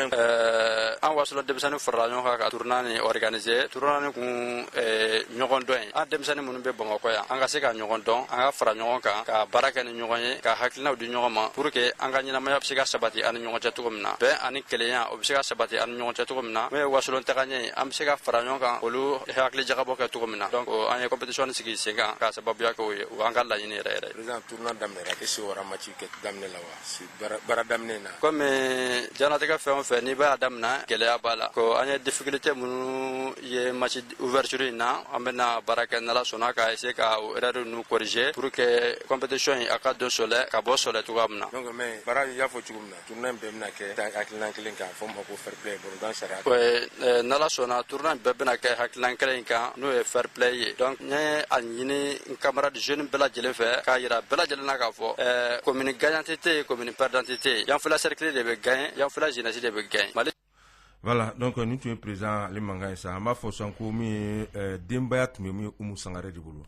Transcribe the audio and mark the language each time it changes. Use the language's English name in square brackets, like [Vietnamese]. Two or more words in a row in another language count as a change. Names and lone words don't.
[Bambara] an Wasolon denmisɛnninw farala ɲɔgɔn kan ka tournoi ni organiser tournoi ni kun ɲɔgɔn dɔn ye an denmisɛnnin minnu bɛ Bamakɔ yan an ka se ka ɲɔgɔn dɔn an ka fara ɲɔgɔn kan ka baara kɛ ni ɲɔgɔn ye ka hakilinaw di ɲɔgɔn ma [French] pour que [Bambara] an ka ɲɛnamaya bɛ se ka sabati ani ɲɔgɔn cɛ cogo min na bɛn ani kelenya o bɛ se ka sabati ani ɲɔgɔn cɛ cogo min na mun ye Wasolon tagaɲɛ ye an bɛ se ka fara ɲɔgɔn kan olu hakili jagabɔ kɛ cogo min na donc an ye compétition sigi sen kan ka sababuya kɛ o ye o an ka laɲini yɛrɛ yɛrɛ. Président tournoi daminɛra [French] est-ce que [Bambara] wara match kɛ daminɛ la wa si baara daminɛ na. Comme diɲɛlatigɛ fɛn o fɛn n'i b'a daminɛ gɛlɛya b'a la ko an ye difficulté minnu ye [French] match ouverture [Bambara] in na an bɛna baara kɛ n'Ala sɔnna ka essayer ka o erreur ninnu corriger [French] pour que compétition [Bambara] in a ka don sɔlɛ ka bɔ sɔlɛ cogoya min na. Donc mais baara y'a fɔ cogo min na tournoi bɛɛ bɛna kɛ hakilina kelen kan fɔ ma ko [English] fair play [French] bon dans [Bambara] sariya. Oui n'Ala sɔnna tournoi bɛɛ bɛna kɛ hakilina kelen kan n'o ye [English] fair play [Bambara] ye donc n ye a ɲini n [French] camarade jeune [Bambara] bɛɛ lajɛlen fɛ k'a yira bɛɛ lajɛlen na k'a fɔ [French] commune gagnante [Bambara] tɛ yen [French] commune perdante [Bambara] tɛ yen Yanfɔlila cercle de bɛ gagner Yanfɔlila jeunesse de bɛ gagner Mali. Voilà donc ni tun ye président ale mankan ye sa an b'a fɔ sisan ko min ye denbaya tun bɛ min ye Umu Sangare de bolo